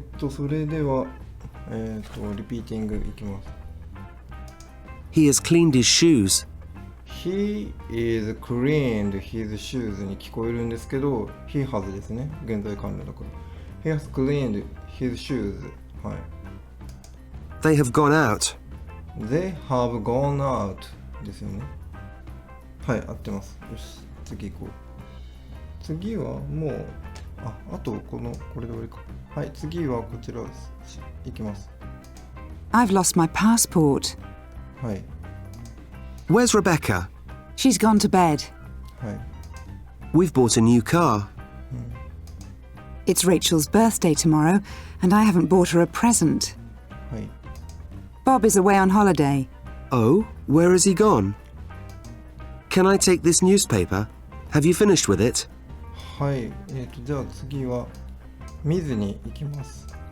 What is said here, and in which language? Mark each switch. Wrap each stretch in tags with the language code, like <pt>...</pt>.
<ja>それでは、リピーティングいきます。</ja> <en>He has cleaned his shoes. He is cleaned his shoes</en> <ja>に聞こえるんですけど、</ja> <en>he has</en> <ja>ですね。現在完了だから。</ja> <en>He has cleaned his shoes.</en> <ja>はい。</ja> <en>They have gone out. They have gone out</en> <ja>ですよね。はい、合ってます。よし、次行こう。次はもう、あとこれで終わりか。はい、次はこちらです。いきます。</ja> <en>I've lost my passport.</en> <ja>はい。</ja> <en>Where's Rebecca? She's gone to bed.</en> <ja>はい。</ja> <en>We've bought a new car. It's Rachel's birthday tomorrow, and I haven't bought her a present.</en> <ja>はい。</ja> <en>Bob is away on holiday. Oh, where has he gone? Can I take this newspaper? Have you finished with it?</en> <ja>はい。じゃあ次は見ずに行きます。</ja>